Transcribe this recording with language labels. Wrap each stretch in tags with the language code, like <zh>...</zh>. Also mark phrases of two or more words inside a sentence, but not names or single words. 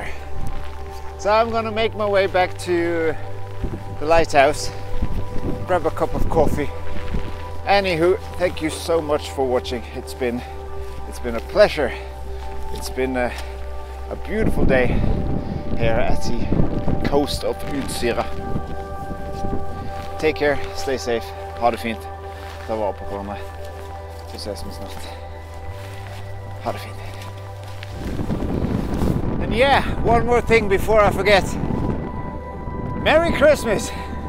<en>So I'm going to make my way back to the lighthouse, grab a cup of coffee. Anywho, thank you so much for watching. It's been a pleasure. It's been a beautiful day here at the coast of Utsira. Take care, stay safe,</en> <no>ha det fint, ta vare på hverandre, så ses vi snart. Ha det fint.</no> <en>And yeah, one more thing before I forget. Merry Christmas!</en>